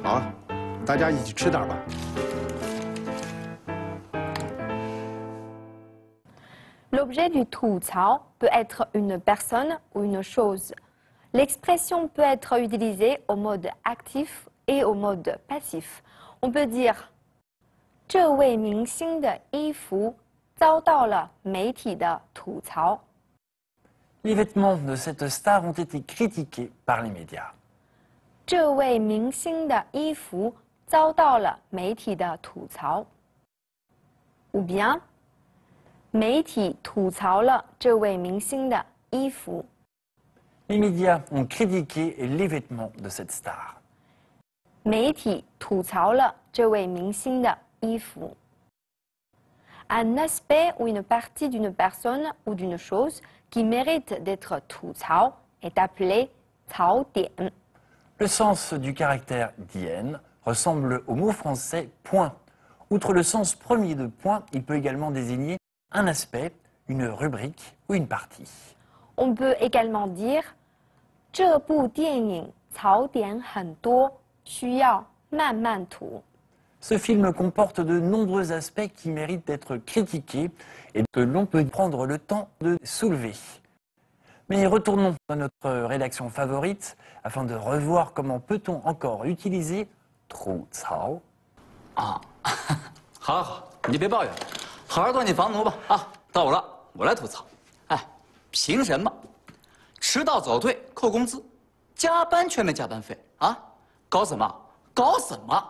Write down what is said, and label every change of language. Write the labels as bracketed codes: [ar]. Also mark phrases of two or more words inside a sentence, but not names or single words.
[zh] 好了，大家一起吃点吧。 [fr] L'objet du 吐槽 peut être une personne ou une chose. L'expression peut être utilisée au mode actif et au mode passif. On peut dire [zh] 这位明星的衣服遭到了媒体的吐槽. [fr] Les vêtements de cette star ont été critiqués par les médias. [zh] 这位明星的衣服遭到了媒体的吐槽. [fr] Ou bien [zh] 媒体吐槽了这位明星的衣服. [fr] Les médias ont critiqué les vêtements de cette star. [zh] 媒体吐槽了这位明星的衣服. [fr] Un aspect ou une partie d'une personne ou d'une chose qui mérite d'être [zh] 吐槽 [fr] est appelé 槽点. Le sens du caractère dien ressemble au mot français point. Outre le sens premier de point, il peut également désigner un aspect, une rubrique ou une partie. On peut également dire [zh] 这部电影槽点很多，需要慢慢吐. [fr] Ce film comporte de nombreux aspects qui méritent d'être critiqués et que l'on peut prendre le temps de soulever. Mais retournons à notre rédaction favorite afin de revoir comment peut-on encore utiliser 吐槽. [zh] 啊，好了好，你就别抱怨了，好好做你房奴吧啊！到我了，我来吐槽。哎，凭什么迟到早退扣工资，加班却没加班费啊？搞什么？搞什么？